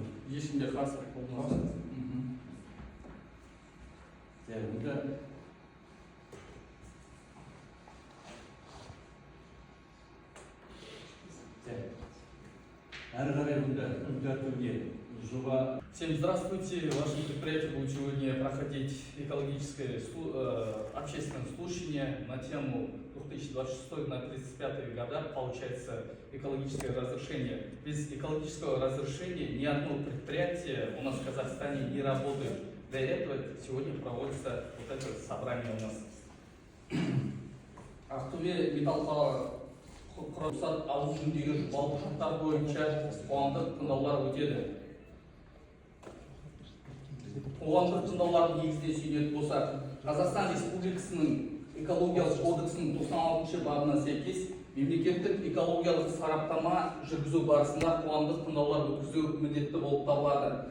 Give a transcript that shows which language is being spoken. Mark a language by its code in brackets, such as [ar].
[kk] Ешкімде қарсылық болмаса. Онда әрі қарай мұнда күн тәртібіне жоба. [ru] Всем здравствуйте. Ваше предприятие будет сегодня проходить экологическое общественное слушание на тему 2026-35 года. Получается экологическое разрешение. Без экологического разрешения ни одно предприятие у нас в Казахстане не работает. Для этого сегодня проводится вот это собрание у нас. [kk] Ақтөбе металл құрастыру алу жөніндегі жобалық құжаттар бойынша қоғамдық тыңдаулар өтеді. Қоғамдық тыңдаулардың негізіне сүйенетін болсақ, Қазақстан Республикасының экологиялық кодексінің 96 бабына сәйкес мемлекеттік экологиялық сараптама жүргізу барысында қоғамдық тыңдаулар өткізу міндетті болып табылады.